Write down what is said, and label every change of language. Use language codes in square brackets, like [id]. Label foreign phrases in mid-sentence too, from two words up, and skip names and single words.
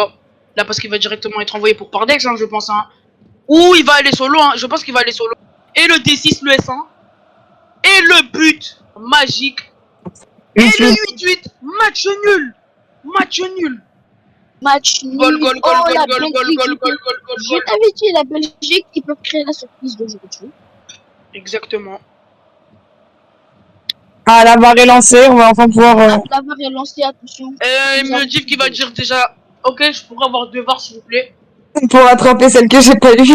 [fr] Là, parce qu'il va directement être envoyé pour Pardex, hein, je pense. Hein. Ou il va aller solo, hein. Je pense qu'il va aller solo. Et le D6, le S1. Et le but magique. Et le 8-8. Match nul. Match nul. Match nul. [es] Gol, gol, gol, Oh, gol, [fr] la [es] gol, gol, [fr] Belgique. [es] gol, gol, gol, gol, [fr] Je [es] gol. [fr] t'avais dit, la Belgique, ils peuvent créer la surprise d'aujourd'hui. Exactement. Ah, la barre est lancée, on va enfin pouvoir... La VAR est lancée, attention. Il me dit qu'il va dire déjà. Ok, je pourrais avoir 2 VAR s'il vous plaît. pour rattraper celle que j'ai pas eue.